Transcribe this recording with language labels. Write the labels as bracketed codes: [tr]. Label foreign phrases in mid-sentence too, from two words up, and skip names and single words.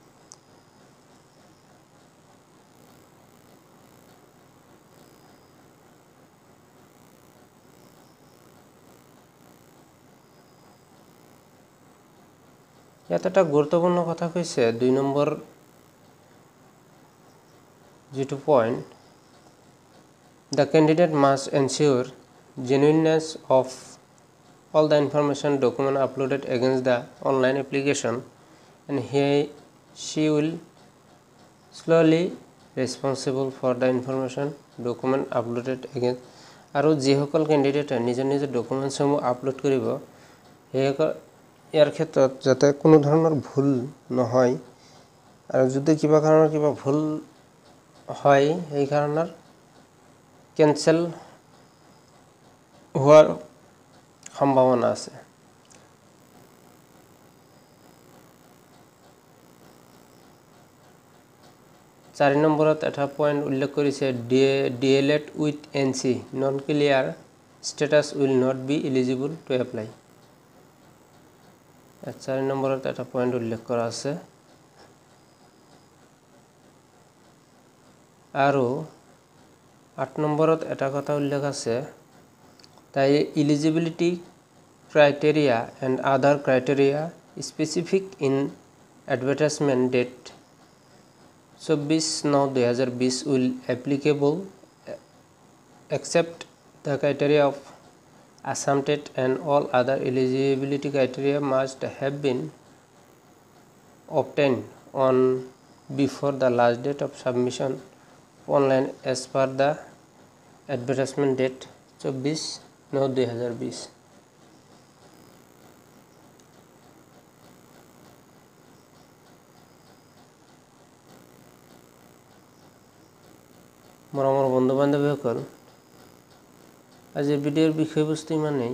[as] ইয়াত এটা গুৰুত্বপূৰ্ণ কথা কৈছে 2 নম্বৰ যেটো পইণ্ট, [en] the candidate must ensure genuineness of all the information document uploaded against the online application and she will solely responsible for the information document uploaded against। [as] আৰু যিসকল ক্যান্ডিডেটে নিজৰ ডকুমেণ্টছসমূহ আপলোড কৰিব ইয়াৰ ক্ষেত্ৰত যাতে কোনো ধৰণৰ ভুল নহয় আৰু যদি কিবা কাৰণৰ কিবা ভুল হয় এই কাৰণৰ কেনসেল হোৱাৰ সম্ভাৱনা আছে। 4 নম্বৰত এটা পইণ্ট উল্লেখ কৰিছে [en] DLED with NC non clear status will not be eligible to apply। [as] 4 নম্বৰত এটা পইণ্ট উল্লেখ কৰা আছে আৰু 8 নম্বৰত এটা কথা উল্লেখ আছে [en] the eligibility criteria and other criteria specific in advertisement date 24/9/2020 will applicable except the criteria of Assam TET and all other eligibility criteria must have been obtained on before the last date of submission online as per the advertisement date 24/9/2020। [as] মৰমৰ বন্ধু বান্ধৱীসকল, আজিৰ ভিডিঅ'ৰ বিষয়বস্তু ইমানেই।